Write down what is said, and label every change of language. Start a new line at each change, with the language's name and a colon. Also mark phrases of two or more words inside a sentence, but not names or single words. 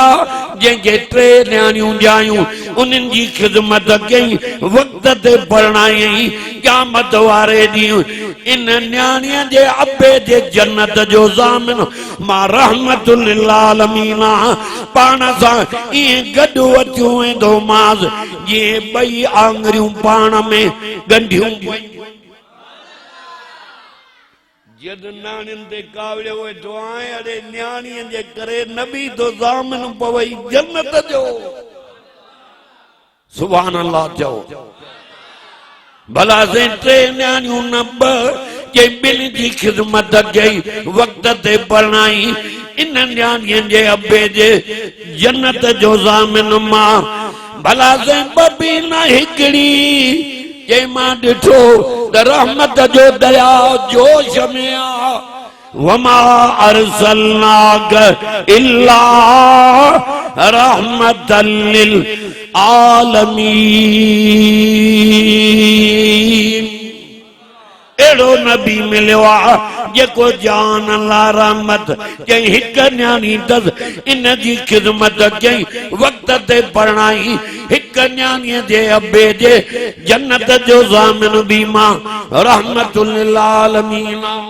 Sindhi: जंहिंखे 3 न्याणियूं ॼायूं उन्हनि जी ख़िदमत कई वक़्त ते परणायई क़यामत वारे ॾींहुं इन न्याणीअ जे अबे जे जन्नत जो ज़ामिन मां
Arabic: رحمة للعالمين
Sindhi: पाण सां ईअं गॾु अचूं वेंदो मास जीअं 2 आङरियूं पाण में ॻंढियूं जद नानिन ते कावड़े वेठो आए अरे न्याणीअ जे करे नबी तो ज़ामिन पवई जन्नत जो
Arabic: سبحان الله
Sindhi: चओ भला से 3 न्याणियूं न 2 के 2 जी ख़िदमत कई वक़्त ते परणाई इन न्याणीअ जे अबे जे जन्नत जो ज़ामिन मां भला से 2 न हिकिड़ी जे मां ॾिठो त रहमत जो दया जोश में आ
Arabic: وما أرسلناك إلا رحمة للعالمين
Sindhi: एड़ो नबी मिलियो आहे जेको जान ला रहमत कई हिक न्याणी दस इन जी ख़िदमत कई वक़्त ते परणाई हिक न्याणीअ जे अबे जे जन्नत जो ज़ामिन बि मां
Arabic: رحمة للعالمين